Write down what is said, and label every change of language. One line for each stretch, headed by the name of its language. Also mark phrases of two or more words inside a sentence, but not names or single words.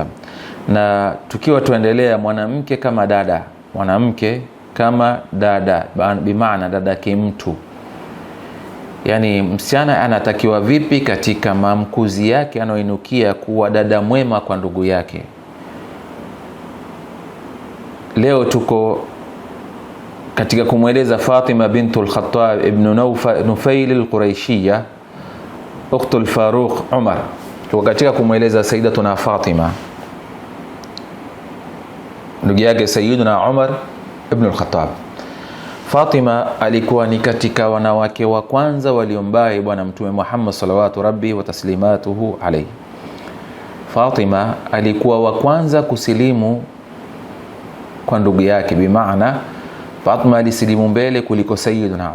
Swahili: Na tukiwa tuendelea mwanamke kama dada, mwanamke kama dada, bimaana dada kimtu, yani msichana anatakiwa vipi katika mamkuzi yake anoinukia kuwa dada mwema kwa ndugu yake. Leo tuko katika kumweleza Fatima bintul Khattab ibn Nufail al-Quraishiyya
Arabic: أخت الفاروق
Swahili: Umar. Tuko katika kumweleza Sayyidatuna Fatima, ndugu yake Sayyiduna Umar ibn al-Khattab. Fatima alikuwa ni katika wanawake wa kwanza waliombai bwana mtume Muhammad
Arabic: صلوات ربي وتسليماته عليه.
Swahili: Fatima alikuwa wa kwanza kusilimu kwa ndugu yake, bimaana Fatima alisilimu mbele kuliko Sayyiduna